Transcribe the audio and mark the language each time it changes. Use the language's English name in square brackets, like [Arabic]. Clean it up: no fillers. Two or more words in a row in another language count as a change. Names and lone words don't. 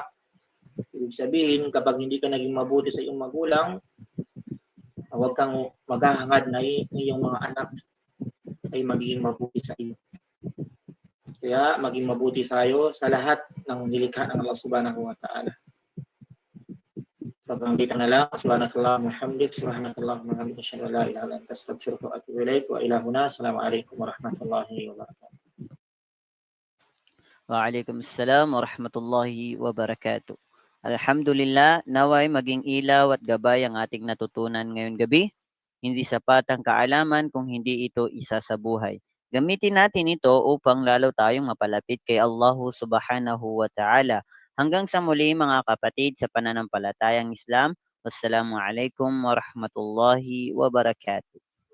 [Filipino] Ibig sabihin, kapag hindi ka naging mabuti sa iyong magulang, huwag kang maghahangad na iyong mga anak ay magiging mabuti sa iyo. Kaya maging mabuti tayo sa lahat ng nilikha ng Allah [Arabic] سبحانه وتعالى. [Filipino] So hanggang dito na lang. [Arabic] سبحانك اللهم وبحمدك، سبحانك اللهم وبحمدك، أشهد أن لا إله إلا أنت، أستغفرك وأتوب إليك. وإلى هنا. السلام عليكم ورحمة الله وبركاته. وعليكم السلام ورحمة الله وبركاته. [Filipino] Alhamdulillah, naway maging ilaw at gabay ang ating natutunan ngayong gabi. Hindi sapat ang kaalaman kung hindi ito isa sa buhay. Gamitin natin ito upang lalo tayong mapalapit kay Allah [Arabic] سبحانه وتعالى. [Filipino] Hanggang sa muli mga kapatid sa pananampalatayang Islam. [Arabic] والسلام عليكم ورحمة الله وبركاته.